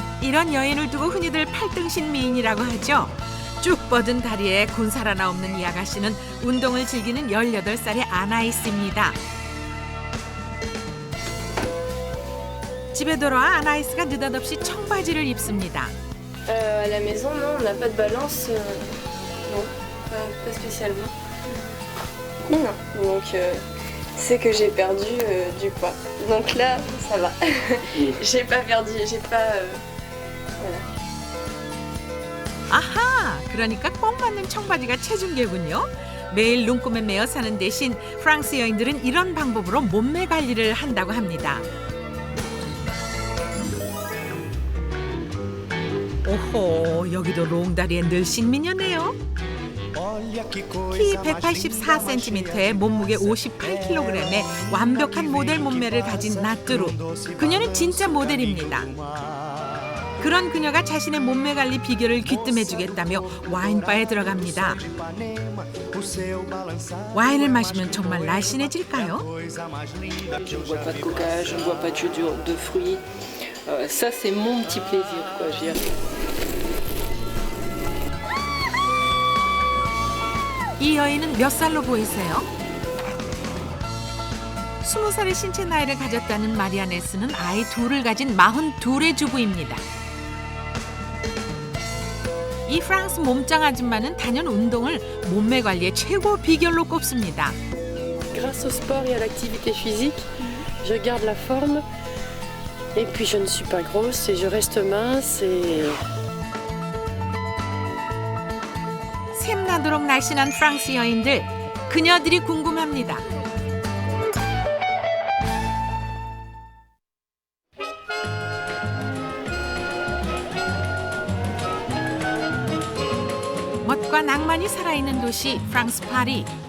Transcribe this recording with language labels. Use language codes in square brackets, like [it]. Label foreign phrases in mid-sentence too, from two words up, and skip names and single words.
[ko] 이런 여인을 두고 흔히들 팔등신 미인이라고 하죠. 쭉 뻗은 다리에 군살 하나 없는 이 아가씨는 운동을 즐기는 18살의 아나이스입니다. 집에 돌아와 아나이스가 느닷없이 청바지를 입습니다. [fr] À la maison, non, on n'a pas de balance. Non, pas spécialement. Non, non. Donc, c'est que j'ai perdu du poids. Donc là, ça va. J'ai pas perdu, j'ai pas. Voilà. [ko] 아하! 그러니까 꼭 맞는 청바지가 체중계군요. 매일 눈금에 매여 사는 대신 프랑스 여인들은 이런 방법으로 몸매 관리를 한다고 합니다. 오호, 여기도 롱다리의 늘씬 미녀네요. 키 184cm에 몸무게 58kg의 완벽한 모델 몸매를 가진 나뚜루. 그녀는 진짜 모델입니다. 그런 그녀가 자신의 몸매 관리 비결을 귀뜸해주겠다며 와인바에 들어갑니다. 와인을 마시면 정말 날씬해질까요? [fr] Je ne bois pas de coca, je ne bois pas de jus de fruits. Ça, c'est mon petit plaisir, quoi, je dirais. [ko] 이 여인은 몇 살로 보이세요? 20살의 신체 나이를 가졌다는 마리아네스는 아이 둘을 가진 42의 주부입니다. 이 프랑스 몸짱 아줌마는 단연 운동을 몸매 관리의 최고 비결로 꼽습니다. [fr] Grâce au sport et à l'activité physique, je garde la forme. Et puis je ne suis pas grosse et je reste mince et... [ko] 샘나도록 날씬한 프랑스 여인들, 그녀들이 궁금합니다. 멋과 낭만이 살아있는 도시 프랑스 파리.